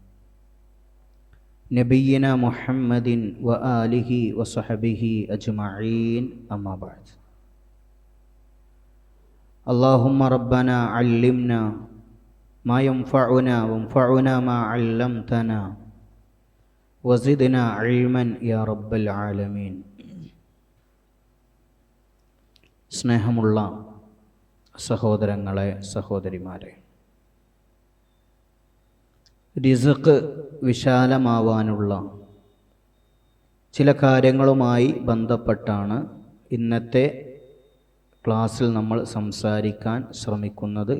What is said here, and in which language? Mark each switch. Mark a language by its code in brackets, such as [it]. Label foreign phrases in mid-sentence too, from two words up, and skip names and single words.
[ar] نبينا محمد وآله وصحبه أجمعين، أما بعد. اللهم ربنا علمنا ما ينفعنا وانفعنا ما علمتنا وزدنا علما يا رب العالمين. [ml] സ്നേഹമുള്ള സഹോദരങ്ങളെ, സഹോദരിമാരെ, റിസ്ക് വിശാലമാവാനുള്ള ചില കാര്യങ്ങളുമായി ബന്ധപ്പെട്ടാണ് ഇന്നത്തെ ക്ലാസ്സിൽ നമ്മൾ സംസാരിക്കാൻ ശ്രമിക്കുന്നത്.